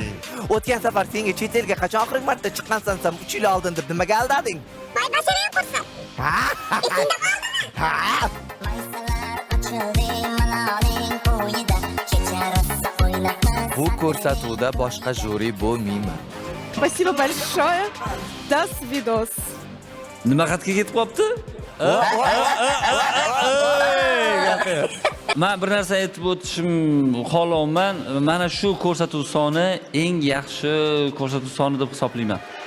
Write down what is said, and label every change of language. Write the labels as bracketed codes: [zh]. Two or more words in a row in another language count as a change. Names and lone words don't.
[uz] O'tgan safar senga chet elga qachon oxirgi marta chiqqansan, 3 yil oldin deb nimaga aldading? voy basharang qursin esingda qoldimi Bu ko'rsatuvda boshqa juri bo'lmayman. [ru] Спасибо большое. До свидос. [uz] Nima xatga ketib qopti? Men bir narsa aytib o'tishim xohlayman. Mana shu ko'rsatuv soni eng yaxshi ko'rsatuv soni deb hisoblayman.